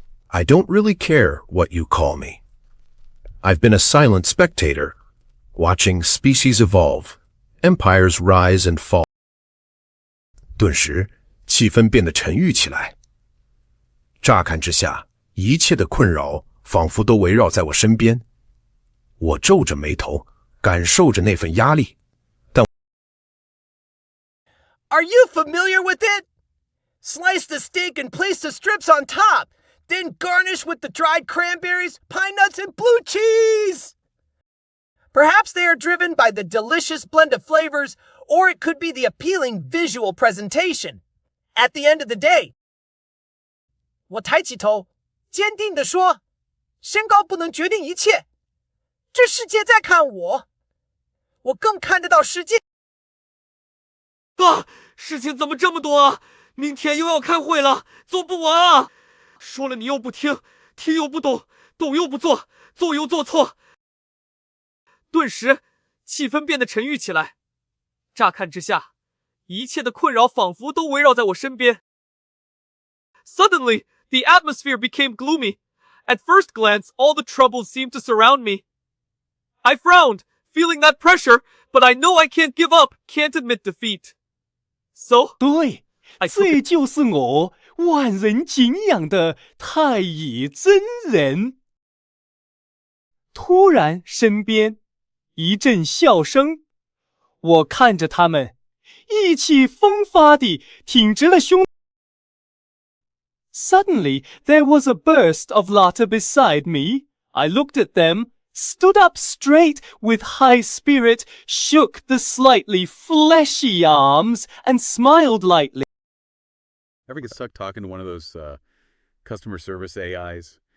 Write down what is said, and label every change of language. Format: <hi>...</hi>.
<en>I don't really care what you call me. I've been a silent spectator, watching species evolve, empires rise and fall.</en> <zh>顿时，气氛变得沉郁起来。乍看之下，一切的困扰仿佛都围绕在我身边。我皱着眉头，感受着那份压力。</zh> <en>Are you familiar with it? Slice the steak and place the strips on top, then garnish with the dried cranberries, pine nuts, and blue cheese. Perhaps they are driven by the delicious blend of flavors, or it could be the appealing visual presentation. At the end of the day,</en> <zh>我抬起头，坚定地说，身高不能决定一切。这世界在看我，我更看得到世界。事情怎么这么多啊？明天又要开会了，做不完啊！说了你又不听，听又不懂，懂又不做，做又做错。顿时，气氛变得沉郁起来。乍看之下，一切的困扰仿佛都围绕在我身边。</zh> <en>Suddenly, the atmosphere became gloomy. At first glance, all the troubles seemed to surround me. I frowned, feeling that pressure, but I know I can't give up, can't admit defeat. So,</en> <zh>对，这就是我万人敬仰的太乙真人。突然，身边一阵笑声，我看着他们，意气风发地挺直了胸。</zh> <en>Suddenly, there was a burst of laughter beside me. I looked at them, stood up straight with high spirit, shook the slightly fleshy arms, and smiled lightly. Ever get stuck talking to one of those customer service AIs?</en>